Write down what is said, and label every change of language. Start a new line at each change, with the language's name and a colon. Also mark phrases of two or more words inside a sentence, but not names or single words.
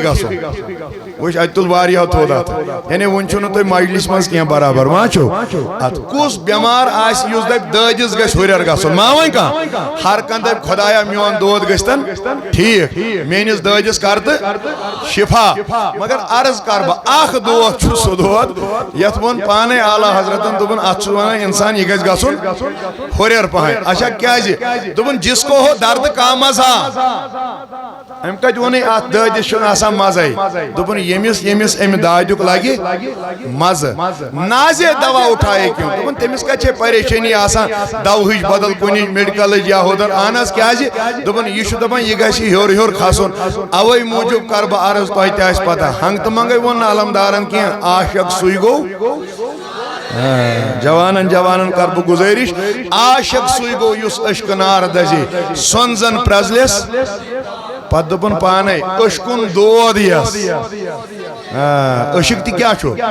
Kashmiri: گژھُن وٕچھ اَتہِ تُل واریاہو تھوٚد اتھ یعنی وۄنۍ چھُو نہٕ تُہۍ مجلِس منٛز کینٛہہ برابر ما چھُو اتھ کُس بٮ۪مار آسہِ یُس دپہِ دٲدِس گژھِ ہُرٮ۪ر گژھُن ما وۄنۍ کانٛہہ ہر کانٛہہ دپہِ خۄدایا میون دود گژھِ تن ٹھیٖک میٲنِس دٲدِس کر تہٕ شفا مگر عرض کر بہٕ اکھ دود چھُ سُہ دود یتھ ووٚن پانے اعلیٰ حضرتن دوٚپُن اتھ چھُ ونان انسان یہِ گژھِ گژھُن ہُرٮ۪ر پہن اچھا کیازِ دوٚپُن
Urdu: جس کو ہو درد کا مزہ
Kashmiri: ام کتہِ ووٚنُے اتھ دٲدِس چھُنہٕ آسان مزے دوٚپُن ییٚمِس امہِ دادیُک لگہِ مزٕ نازے
Urdu: دوا اٹھائے کیوں
Kashmiri: دوٚپُن تٔمِس کتہِ چھے پریشٲنی آسان دوہٕچ بدل کُنِچ میڈکلٕچ یا ہُدر اہن حظ کیازِ دوٚپُن یہِ چھُ دپان یہِ گژھِ ہیوٚر ہیوٚر کھسُن اوے موٗجوٗب کر بہٕ عرض تۄہہِ تہِ آسہِ پتہ ہنگ تہٕ منگے ووٚن نہٕ علمدارن کینٛہہ عاشق سُے گوٚو جوانن کر بہٕ گُزٲرِش عاشق سُے گوٚو یُس عشقہٕ نار دزے سۄنزن پرٛزلِس پتہٕ دوٚپُن پانے عشقُن دود یس عشق تہِ کیٛاہ چھُ